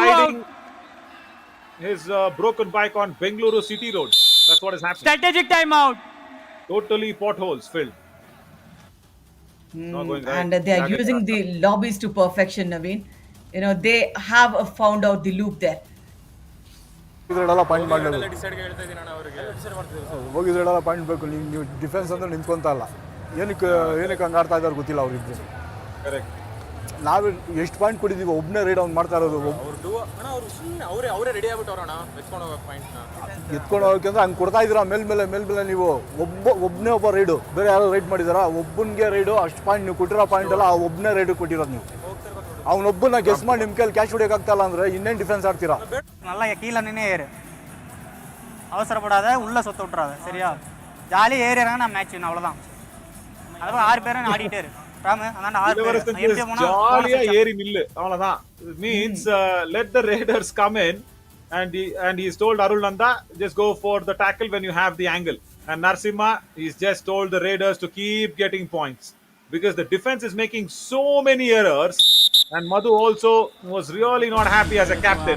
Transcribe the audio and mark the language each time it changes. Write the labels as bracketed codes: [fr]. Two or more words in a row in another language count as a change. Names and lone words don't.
[en] riding his broken bike on Bengaluru City Road. That's what is happening. Strategic timeout. Totally potholes filled. Not going right. And they are using the lobbies to perfection, Naveen. They have found out the loop there. [kn] ಪಾಯಿಂಟ್ ಮಾಡಲಿಲ್ಲ ಹೋಗಿದ್ರೆಲ್ಲ ಪಾಯಿಂಟ್ ಬೇಕು ನೀವು ಡಿಫೆನ್ಸ್ ಅಂದ್ರೆ ನಿಂತ್ಕೊಂತ ಇಲ್ಲ ಏನಕ್ಕೆ ಹಂಗೆ ಆಡ್ತಾ ಇದ್ದಾರೆ ಗೊತ್ತಿಲ್ಲ ಅವ್ರಿಬ್ರು ಕರೆಕ್ಟ್ ನಾವು ಎಷ್ಟು ಪಾಯಿಂಟ್ ಕೊಟ್ಟಿದ್ದೀವಿ ಒಬ್ಬನೇ ರೈಡ್ ಅವ್ನು ಮಾಡ್ತಾ ಇರೋದು ಅವರೇ ರೆಡಿ ಆಗ್ಬಿಟ್ಟವ್ರಣ ಎತ್ಕೊಂಡು ಹೋಗೋ ಪಾಯಿಂಟ್ನ ಎತ್ಕೊಂಡು ಹೋಗಕ್ಕೆ ಅಂದ್ರೆ ಹಂಗೆ ಕೊಡ್ತಾ ಇದ್ದೀರಾ ಮೇಲ್ಮೇಲೆ ನೀವು ಒಬ್ಬನೇ ಒಬ್ಬ ರೈಡು ಬೇರೆ ಯಾರೋ ರೈಡ್ ಮಾಡಿದಾರಾ ಒಬ್ಬನಿಗೆ ರೈಡು ಅಷ್ಟು ಪಾಯಿಂಟ್ ನೀವು ಕೊಟ್ಟಿರೋ ಪಾಯಿಂಟ್ ಎಲ್ಲ ಆ ಒಬ್ಬನೇ ರೈಡು ಕೊಟ್ಟಿರೋದು ನೀವು அவனொಬ್ಬನ ಗೆಸ್ ಮಾಡಿ ನಿಮ್ಮ ಕೈಯಲ್ಲಿ ಕ್ಯಾಚ್ ಹೊಡಿಯೋಕ್ಕಾಗ್ತಾಯಿಲ್ಲ ಅಂದರೆ ಇನ್ನೇನು ಡಿಫೆನ್ಸ್ ஆடுறீரா [ta] நல்லா கீழே நின்று ஏறு அவசரப்படாத உள்ள சொத்த விட்டுறாத சரியா ஜாலியாக ஏறிறாங்க நான் மேட்ச் அவ்வளோதான் அதுவும் 6 பேரும் ஆடிட்டே இரு ராமு அதாண்ட 6 பேர் ஜாலியா ஏறி நில்லு அவ்வளவுதான் [en] it means let the raiders come in and he's told Arul Nanda just go for the tackle when you have the angle and Narsimha he's just told the raiders to keep getting points because the defense is making so many errors and Madhu also was really not happy as a captain.